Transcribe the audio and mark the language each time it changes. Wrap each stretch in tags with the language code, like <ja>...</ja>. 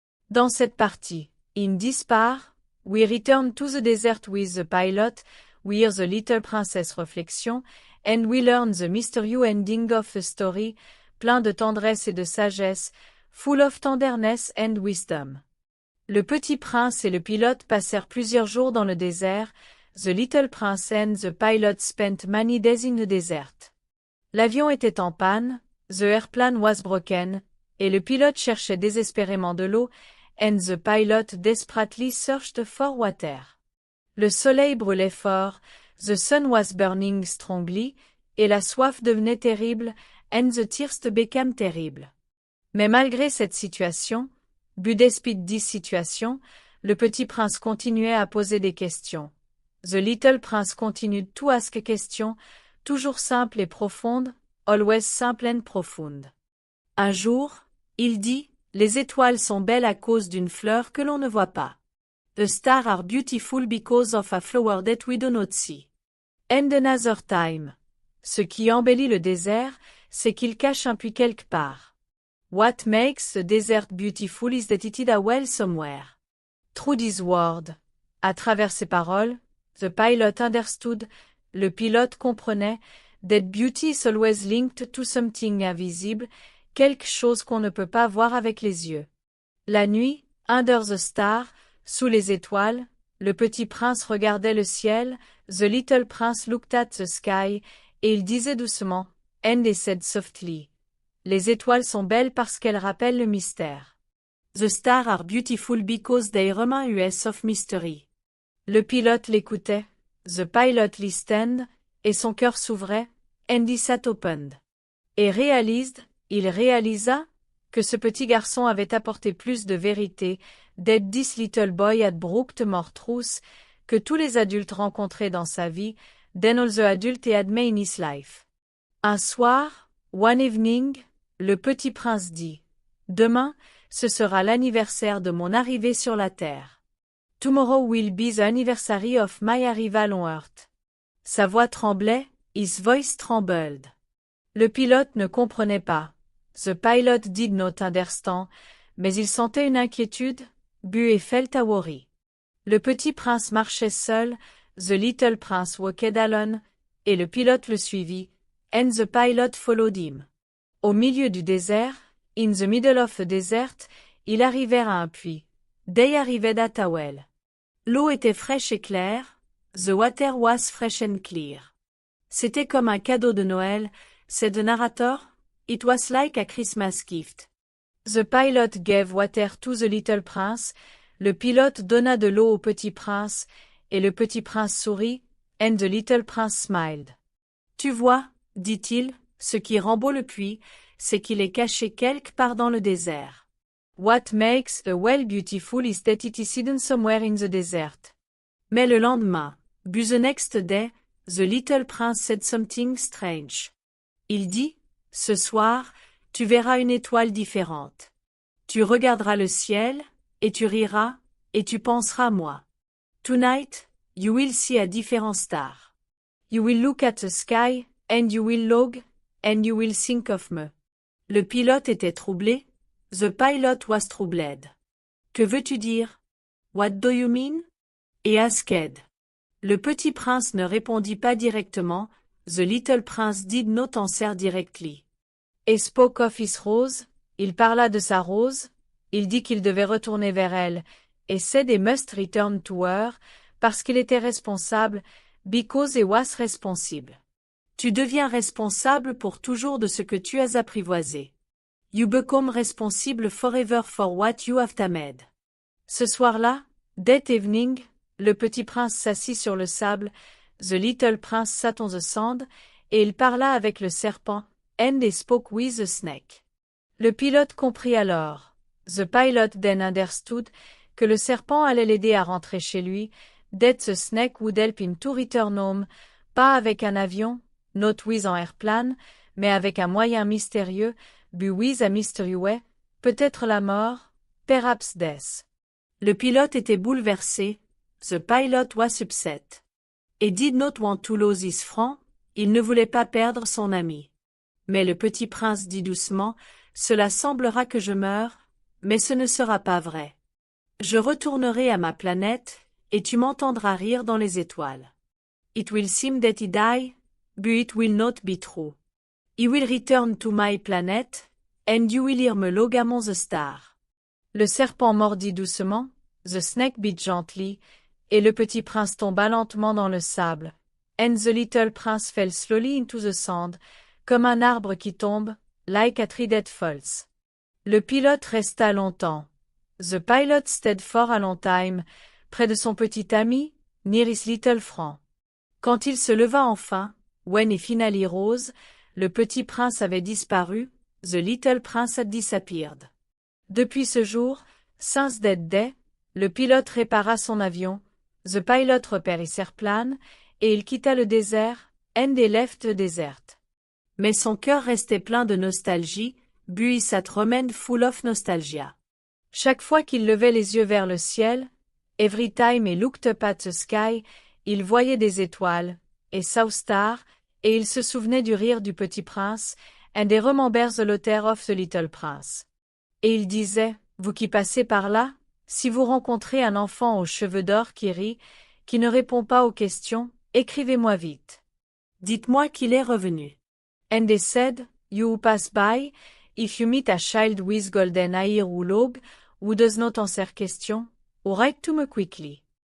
<fr>Dans cette partie,</fr> <en>in this part, we return to the desert with the pilot, where the little princess réflexion, and we learn the mysterious ending of a story,</en> <fr>plein de tendresse et de sagesse,</fr> <en>full of tenderness and wisdom.</en> <fr>Le Petit Prince et le pilote passèrent plusieurs jours dans le désert.</fr> <en>The Little Prince and the pilot spent many days in the desert.</en> <fr>L'avion était en panne,</fr> <en>the airplane was broken,</en> <fr>et le pilote cherchait désespérément de l'eau,</fr> <en>and the pilot desperately searched for water.</en> <fr>Le soleil brûlait fort,</fr> <en>the sun was burning strongly,</en> <fr>et la soif devenait terrible,</fr> <en>and the thirst became terrible.</en> <fr>Mais malgré cette situation,</fr> <en>despite this situation,</en> <fr>le Petit Prince continuait à poser des questions.</fr> <en>The Little Prince continued to ask questions,</en> <fr>toujours simples et profondes,</fr> <en>always simple and profound.</en> <fr>Un jour, il dit, les étoiles sont belles à cause d'une fleur que l'on ne voit pas.</fr> <en>The stars are beautiful because of a flower that we do not see. And another time.</en> <fr>Ce qui embellit le désert, c'est qu'il cache un puits quelque part.</fr> <en>What makes the desert beautiful is that it is a well somewhere. Through this word.</en> <fr>À travers ces paroles,</fr> <en>the pilot understood,</en> <fr>le pilote comprenait,</fr> <en>that beauty is always linked to something invisible,</en> <fr>quelque chose qu'on ne peut pas voir avec les yeux. La nuit,</fr> <en>under the star,</en> <fr>sous les étoiles, le Petit Prince regardait le ciel,</fr> <en>the Little Prince looked at the sky,</en> <fr>et il disait doucement,</fr> <en>and he said softly.</en> <fr>Les étoiles sont belles parce qu'elles rappellent le mystère.</fr> <en>The stars are beautiful because they remind us of mystery.</en> <fr>Le pilote l'écoutait,</fr> <en>the pilot listened,</en> <fr>et son cœur s'ouvrait,</fr> <en>and his heart opened.</en> <fr>Et il réalisa, que ce petit garçon avait apporté plus de vérité,</fr> <en>that this little boy had brought more truth,</en> <fr>que tous les adultes rencontrés dans sa vie,</fr> <en>than all the adults he had met in his life.</en> <fr>Un soir,</fr> <en>one evening,</en> <fr>le Petit Prince dit, demain, ce sera l'anniversaire de mon arrivée sur la terre.</fr> <en>Tomorrow will be the anniversary of my arrival on earth.</en> <fr>Sa voix tremblait,</fr> <en>his voice trembled.</en> <fr>Le pilote ne comprenait pas.</fr> <en>The pilot did not understand,</en> <fr>mais il sentait une inquiétude,</fr> <en>et felt a worry.</en> <fr>Le Petit Prince marchait seul,</fr> <en>the Little Prince walked alone,</en> <fr>et le pilote le suivit,</fr> <en>and the pilot followed him.</en> <fr>Au milieu du désert,</fr> <en>in the middle of a desert,</en> <fr>ils arrivèrent à un puits.</fr> <en>They arrived at a well.</en> <fr>L'eau était fraîche et claire,</fr> <en>the water was fresh and clear.</en> <fr>C'était comme un cadeau de Noël,</fr> <en>said the narrator, it was like a Christmas gift. The pilot gave water to the Little Prince,</en> <fr>le pilote donna de l'eau au Petit Prince, et le Petit Prince sourit,</fr> <en>and the Little Prince smiled.</en> <fr>Tu vois, dit-il, ce qui rend beau le puits, c'est qu'il est caché quelque part dans le désert.</fr> <en>What makes a well beautiful is that it is hidden somewhere in the desert.</en> <fr>Mais le lendemain,</fr> <en>the next day, the Little Prince said something strange.</en> <fr>Il dit, ce soir, tu verras une étoile différente. Tu regarderas le ciel, et tu riras, et tu penseras moi.</fr> <en>Tonight, you will see a different star. You will look at the sky, and you will log, and you will think of me.</en> <fr>Le pilote était troublé.</fr> <en>The pilot was troubled.</en> <fr>Que veux-tu dire?</fr> <en>What do you mean? Et asked.</en> <fr>Le Petit Prince ne répondit pas directement.</fr> <en>The Little Prince did not answer directly. He spoke of his rose.</en> <fr>Il parla de sa rose. Il dit qu'il devait retourner vers elle. Et</fr> <en>said he must return to her,</en> <fr>parce qu'il était responsable,</fr> <en>because he was responsible.</en> <fr>Tu deviens responsable pour toujours de ce que tu as apprivoisé.</fr> <en>You become responsible forever for what you have tamed.</en> <fr>Ce soir-là,</fr> <en>that evening,</en> <fr>le Petit Prince s'assit sur le sable,</fr> <en>the Little Prince sat on the sand,</en> <fr>et il parla avec le serpent,</fr> <en>and he spoke with the snake.</en> <fr>Le pilote comprit alors,</fr> <en>the pilot then understood,</en> <fr>que le serpent allait l'aider à rentrer chez lui,</fr> <en>that the snake would help him to return home,</en> <fr>pas avec un avion,</fr> <en>not with an airplane,</en> <fr>mais avec un moyen mystérieux,</fr> <en>but with a mysterious way,</en> <fr>peut-être la mort,</fr> <en>perhaps death.</en> <fr>Le pilote était bouleversé,</fr> <en>the pilot was upset. He did not want to lose his friend,</en> <fr>il ne voulait pas perdre son ami. Mais le Petit Prince dit doucement, cela semblera que je meurs, mais ce ne sera pas vrai. Je retournerai à ma planète, et tu m'entendras rire dans les étoiles.</fr> <en>It will seem that I die, but it will not be true. I will return to my planet, and you will hear me log among the stars.</en> <fr>Le serpent mordit doucement,</fr> <en>the snake bit gently,</en> <fr>et le petit prince tomba lentement dans le sable.</fr> <en>And the little prince fell slowly into the sand,</en> <fr>comme un arbre qui tombe,</fr> <en>like a tree that falls.</en> <fr>Le pilote resta longtemps.</fr> <en>The pilot stayed for a long time,</en> <fr>près de son petit ami,</fr> <en>near his little friend.</en> <fr>Quand il se leva enfin,</fr> <en>when he finally rose,</en> <fr>le petit prince avait disparu,</fr> <en>the little prince had disappeared.</en> <fr>Depuis ce jour,</fr> <en>since that day,</en> <fr>le pilote répara son avion,</fr> <en>the pilot repaired his airplane,</en> <fr>et il quitta le désert,</fr> <en>and he left the desert.</en> <fr>Mais son cœur restait plein de nostalgie,</fr> <en>but he sat remained full of nostalgia.</en> <fr>Chaque fois qu'il levait les yeux vers le ciel,</fr> <en>every time he looked up at the sky,</en> <fr>il voyait des étoiles, et</fr> <en>saw stars,</en> <fr>et il se souvenait du rire du petit prince,</fr> <en>and he remembered the laughter of the little prince.</en> <fr>Et il disait, vous qui passez par là, si vous rencontrez un enfant aux cheveux d'or qui rit, qui ne répond pas aux questions, écrivez-moi vite. Dites-moi qu'il est revenu.</fr> <en>And they said, you who pass by, if you meet a child with golden hair ou log, who does not answer question, write to me quickly.</en>